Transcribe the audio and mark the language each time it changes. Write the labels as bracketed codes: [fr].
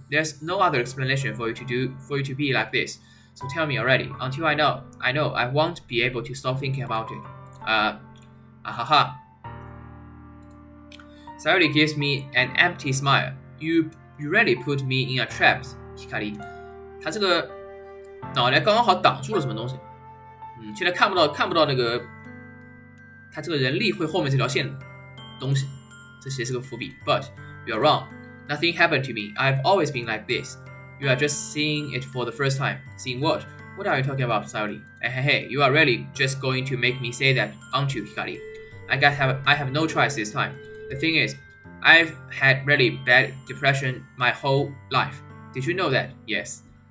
[en] There's no other explanation for you to be like this. So tell me already. Until I know, I won't be able to stop thinking about it. Sayori gives me an empty smile. You really put me in a trap, Hikari. [zh] 他这个脑袋刚刚好挡住了什么东西。现在看不到那个他这个人力会后面这条线的东西，这其实是个伏笔。 [en] But you're wrong. Nothing happened to me. I've always been like this. You are just seeing it for the first time. Seeing what? What are you talking about, Sayori? Hey, you are really just going to make me say that, aren't you, Hikari? I have no choice this time. The thing is, I've had really bad depression my whole life. Did you know that? Yes.